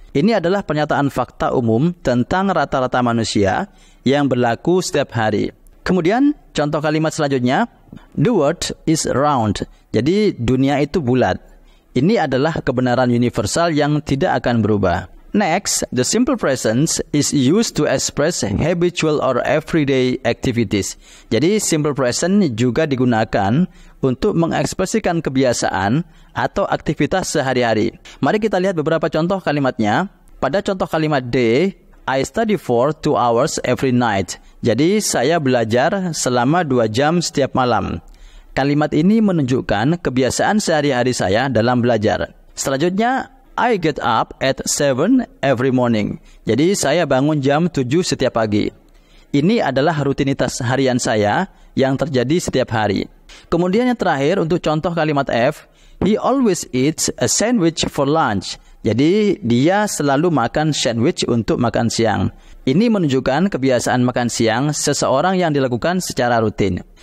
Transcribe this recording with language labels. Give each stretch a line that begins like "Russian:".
Indonesian: Ini adalah pernyataan fakta umum tentang rata-rata manusia yang berlaku setiap hari. Kemudian contoh kalimat selanjutnya,
English: the world is round.
Indonesian: Jadi dunia itu bulat. Ini adalah kebenaran universal yang tidak akan berubah.
English: Next, the simple present is used to express habitual or everyday activities.
Indonesian: Jadi simple present juga digunakan untuk mengekspresikan kebiasaan atau aktivitas sehari-hari. Mari kita lihat beberapa contoh kalimatnya. Pada contoh kalimat D,
English: I study for 2 hours every night.
Indonesian: Jadi saya belajar selama 2 jam setiap malam. Kalimat ini menunjukkan kebiasaan sehari-hari saya dalam belajar. Selanjutnya,
English: I get up at 7 every morning.
Indonesian: Jadi saya bangun jam 7 setiap pagi. Ini adalah rutinitas harian saya yang terjadi setiap hari. Kemudian yang terakhir untuk contoh kalimat F,
English: he always eats a sandwich for lunch.
Indonesian: Jadi dia selalu makan sandwich untuk makan siang. Ini menunjukkan kebiasaan makan siang seseorang yang dilakukan secara rutin.